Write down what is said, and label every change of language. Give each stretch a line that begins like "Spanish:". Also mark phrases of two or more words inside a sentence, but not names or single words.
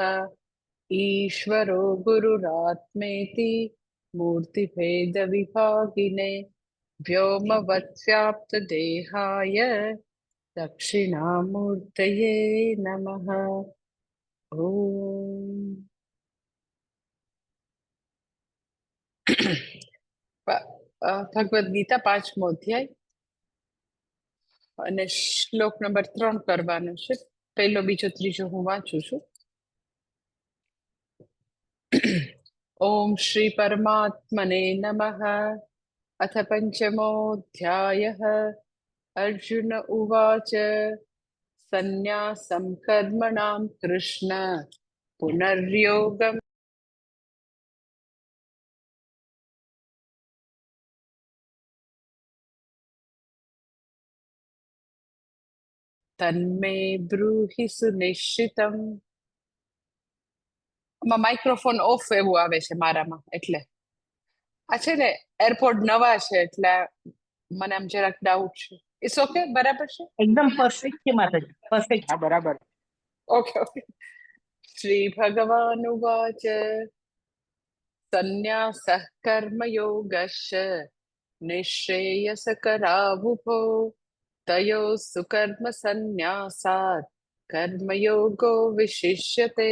Sanskrit: ईश्वरो गुरुरात्मेति मूर्तिभेदविभागिने व्योमवत्व्याप्तदेहाय दक्षिणामूर्तये नमः. ओम.
Gujarati: ભગવદ્ ગીતા 5મો અધ્યાય અને શ્લોક નંબર 3 કરવાનો છે. પહેલો બીજો ત્રીજો હું વાંચું છું.
Sanskrit: ઓમ શ્રી પરમાત્મને નમઃ. अथ पञ्चमोऽध्यायः. अर्जुन उवाच सन्न्यासं कर्मणां कृष्ण पुनर्योगं तन्मे ब्रूहि सुनिश्चितम्.
English: microphone off
Gujarati: એવું આવે છે મારામાં, એટલે આ છે ને એરપોર્ટ નવા છે એટલે મને આમ જરાક ડાઉટ છે.
English: it's okay,
Gujarati: બરાબર છે? એકદમ પરફેક્ટ છે માતાજી, પરફેક્ટ. હા બરાબર.
English: okay okay.
Sanskrit: શ્રી ભગવાન ઉવાચ સંન્યાસઃ કર્મયોગશ્ચ નિશ્રેયસકરાવુભો તયો સુકર્મ સંન્યાસાત કર્મયોગો વિશિષ્યતે.